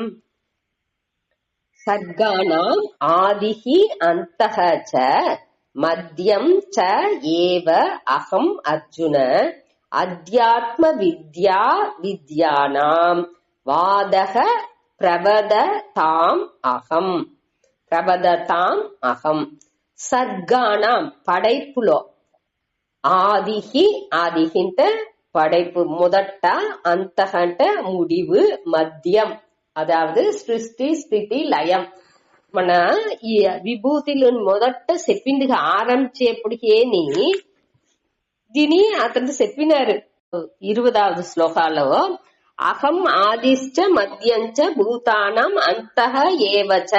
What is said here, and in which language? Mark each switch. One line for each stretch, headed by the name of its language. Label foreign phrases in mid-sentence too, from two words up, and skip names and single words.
Sanskrit: சர்கானாம் ஆதிஹி அந்தஹ ச மத்யம் ச ஏவ அகம் அர்ஜுன அத்யாத்ம வித்யா வித்யானாம் வாதக பிரவததாம் அகம். பிரவததாம் அகம்.
Telugu: சர்கானாம் படைப்புలో ఆదిహి ఆదిహింటే పడైపు మొదట, అంతః అంటే முடிவு, మధ్యం అదావదు సృష్టి స్థితి లయం. మన ఈ విభూతిలో మొదట చెప్పింది ఆరంభించేప్పటికేని దీని అతను చెప్పినారు 20వ శ్లోకాలో
Sanskrit: అహం ఆదిశ్చ మధ్యంచ భూతానం అంతః ఏవచ.